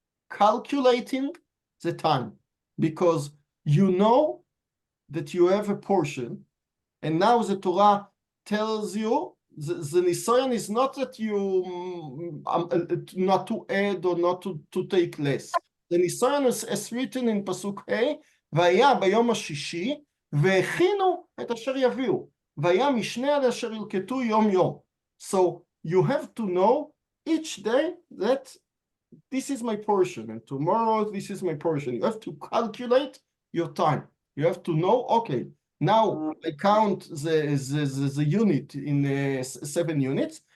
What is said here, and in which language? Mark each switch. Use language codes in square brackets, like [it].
[en] Calculating the time, because you know that you have a portion, and now the Torah tells you the Nisoyan is not that you not to add or not to take less. The Nisoyan is written in pasuk A, [he] והיה ביום השישי, והכינו את אשר יביאו, והיה משנה על אשר ילקטו יום יום. [en] So you have to know each day that this is my portion, and tomorrow this is my portion. You have to calculate your time. You have to know, okay, now I count the unit in 7 units.